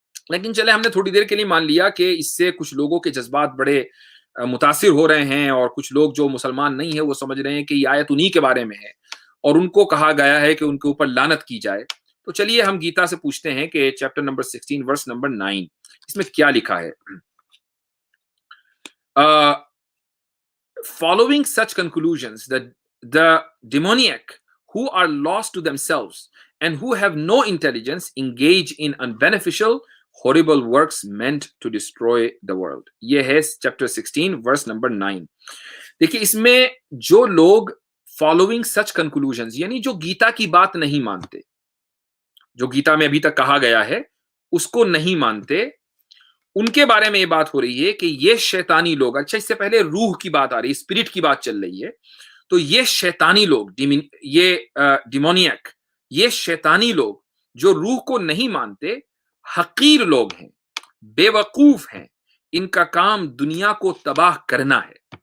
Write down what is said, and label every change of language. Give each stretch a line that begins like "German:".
Hindi: लेकिन चले, हमने थोड़ी देर के लिए मान लिया कि इससे कुछ लोगों के जज्बात बड़े मुतासिर हो रहे हैं और कुछ लोग जो मुसलमान नहीं है वो समझ रहे हैं कि ये आयत उन्हीं के बारे में है और उनको कहा गया है कि उनके ऊपर लानत की जाए। तो चलिए हम गीता से पूछते हैं कि चैप्टर नंबर 16 वर्स नंबर 9 इसमें क्या लिखा है।
English: Following such conclusions, the demoniac who are lost to themselves and who have no intelligence engage in unbeneficial horrible works meant to destroy the world.
Hindi: ये है चैप्टर 16 वर्स नंबर 9। देखिए, इसमें जो लोग
English: following such conclusions,
Hindi: यानी जो गीता की बात नहीं मानते, जो गीता में अभी तक कहा गया है उसको नहीं मानते, उनके बारे में ये बात हो रही है कि ये शैतानी लोग। अच्छा, इससे पहले रूह की बात आ रही है, स्पिरिट की बात चल रही है। तो ये शैतानी लोग, ये डिमोनियक, ये शैतानी लोग जो रूह को नहीं मानते, हकीर लोग हैं, बेवकूफ हैं, इनका काम दुनिया को तबाह करना है।